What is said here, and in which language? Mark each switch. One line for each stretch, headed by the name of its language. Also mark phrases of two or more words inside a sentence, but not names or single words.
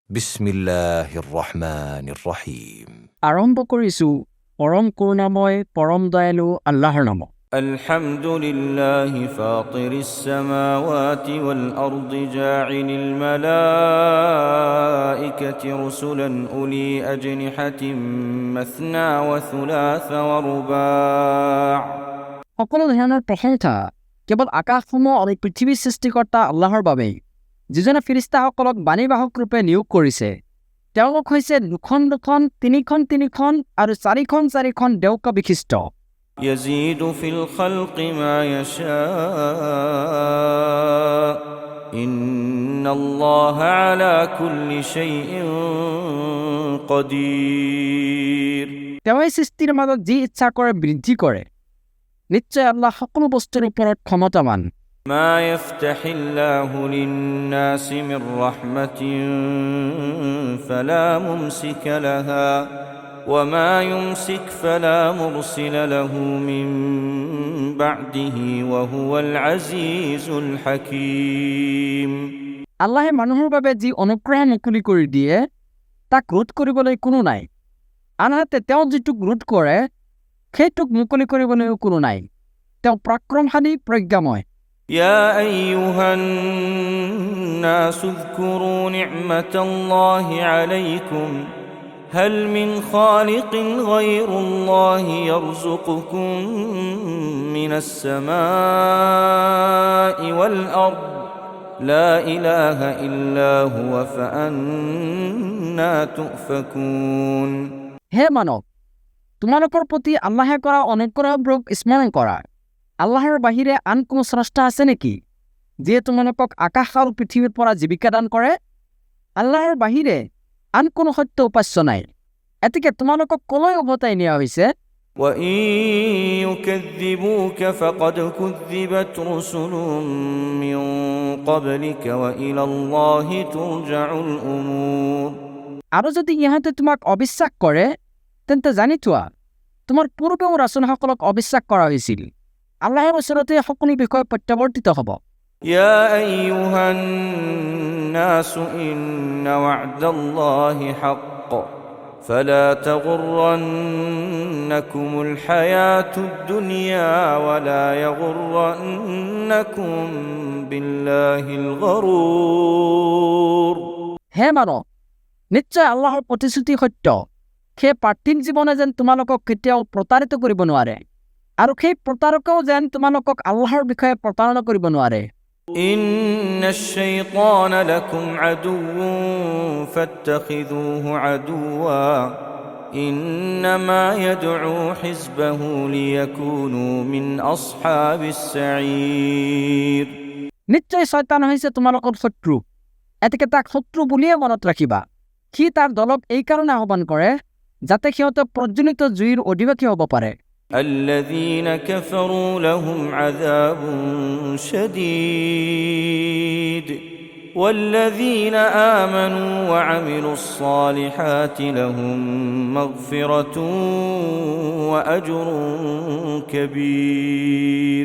Arabic: بسم الله الرحمن الرحيم.
Assamese: আৰম্ভ কৰিছোঁ পৰম কৰুণাময় পৰম দয়ালু আল্লাহৰ নামত।
Arabic: الحمد لله فاطر السماوات والأرض جاعل الملائكة رسلا أولي أجنحة مثنى وثلاث ورباع
Assamese: সকলো ধৰণৰ প্ৰশংসা কেৱল আকাশসমূহ আৰু পৃথিৱীৰ সৃষ্টিকৰ্তা আল্লাহৰ বাবেই, যিজনে ফিৰিস্তাসকলক বাণীবাহক ৰূপে নিয়োগ কৰিছে। তেওঁলোক হৈছে দুখন দুখন, তিনিখন তিনিখন আৰু চাৰিখন দেউকা বিশিষ্ট।
Arabic: يزيد في الخلق ما يشاء إن الله على كل شيء قدير
Assamese: তেওঁই সৃষ্টিৰ মাজত যি ইচ্ছা কৰে বৃদ্ধি কৰে। নিশ্চয় আল্লাহ সকলো বস্তুৰ ওপৰত ক্ষমতাৱান।
Arabic: ما يفتح الله للناس من رحمة فلا ممسك لها وما يمسك فلا مرسل له من بعده وهو العزيز الحكيم
Assamese: আল্লাহে মানুহৰ বাবে যি অনুগ্ৰহ মুকলি কৰি দিয়ে তাক ৰোধ কৰিবলৈ কোনো নাই, আনহাতে তেওঁ যিটোক ৰোধ কৰে সেইটোক মুকলি কৰিবলৈও কোনো নাই। তেওঁ পৰাক্ৰমশালী প্ৰজ্ঞাময়।
Arabic: يا أيها الناس اذكروا نعمة الله عليكم هل من خالق غير الله يرزقكم من السماء والأرض لا إله إلا هو فأنا تؤفكون
Assamese: হে মানৱ, তোমালোকৰ প্ৰতি আল্লাহে কৰা অনুগ্ৰহবোৰক স্মৰণ কৰা। আল্লাহৰ বাহিৰে আন কোনো স্ৰষ্টা আছে নেকি যিয়ে তোমালোকক আকাশ আৰু পৃথিৱীৰ পৰা জীৱিকা দান কৰে? আল্লাহৰ বাহিৰে আন কোনো সত্য উপাস্য নাই। এতেকে তোমালোকক কলৈ উভতাই নিয়া হৈছে?
Arabic: وإن يكذبوك فقد كذبت رسل من قبلك وإلى الله ترجع الأمور
Assamese: আৰু যদি ইহঁতে তোমাক অবিশ্বাস কৰে তেন্তে জানি থোৱা, তোমাৰ পূৰ্বেও ৰাসূলসকলক অবিশ্বাস কৰা হৈছিল। আল্লাহৰ ওচৰতে সকলো বিষয় প্ৰত্যাৱৰ্তিত হ'ব।
Arabic: يا أيها الناس إن وعد الله حق فلا تغرنكم الحياة الدنيا ولا يغرنكم بالله الغرور
Assamese: হে মানৱ, নিশ্চয় আল্লাহৰ প্ৰতিশ্ৰুতি সত্য। সেই পাৰ্থিৱ জীৱনে যেন তোমালোকক কেতিয়াও প্ৰতাৰিত কৰিব নোৱাৰে, আৰু সেই প্ৰতাৰকেও যেন তোমালোকক আল্লাহৰ বিষয়ে প্ৰতাৰণা কৰিব নোৱাৰে।
Arabic: إن الشيطان لكم عدو فاتخذوه عدوا إنما يدعو حزبه ليكونوا من أصحاب السعير
Assamese: নিশ্চয় শয়তান হৈছে তোমালোকৰ শত্ৰু, এতেকে তাক শত্ৰু বুলিয়ে মনত ৰাখিবা। সি তাৰ দলক এই কাৰণে আহ্বান কৰে যাতে সিহঁতে প্ৰজ্বলিত জুইৰ অধিবাসী হ'ব পাৰে।
Arabic: الذين كفروا لهم عذاب شديد والذين آمنوا وعملوا الصالحات لهم مغفرة وأجر كبير